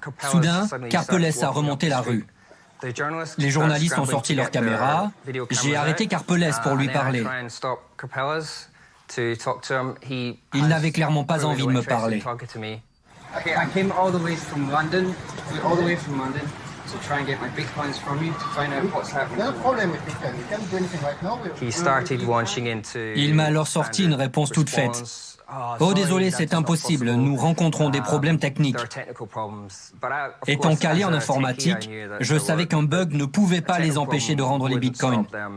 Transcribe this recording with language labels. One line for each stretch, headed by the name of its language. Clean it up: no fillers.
French: Soudain, Karpelès a remonté la rue. Les journalistes ont sorti leurs caméras. J'ai arrêté Karpelès pour lui parler. Il n'avait clairement pas envie de me parler.
English: Okay, I came all the way from London to try and get my bitcoins from you to find out what's happening. No problem if you can. You can't do anything right now.
French: Il m'a alors sorti une réponse toute faite. Oh désolé, c'est impossible, nous rencontrons des problèmes techniques. Étant calé en informatique, je savais qu'un bug ne pouvait pas les empêcher de rendre les bitcoins.